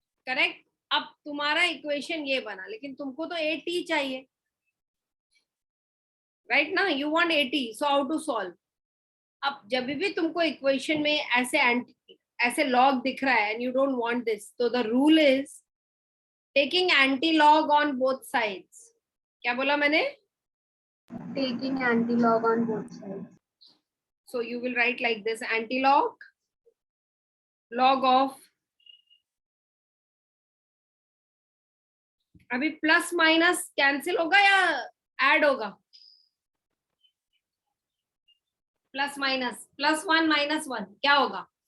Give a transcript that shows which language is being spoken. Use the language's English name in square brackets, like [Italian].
[Hindi] Correct. अब तुम्हारा equation ये बना, लेकिन तुमको तो 80 चाहिए, राइट ना? [English] You want 80. So how to solve? [Hindi] अब जब भी तुमको इक्वेशन में ऐसे लॉग दिख रहा है [English] And you don't want this, तो the rule is taking anti log on both sides. [Hindi] क्या बोला मैंने? [English] Taking anti-log on both sides. So you will write like this: anti-log [Hindi] log of, अभी प्लस माइनस कैंसिल होगा या add होगा? Plus minus, +1 -1 क्या होगा?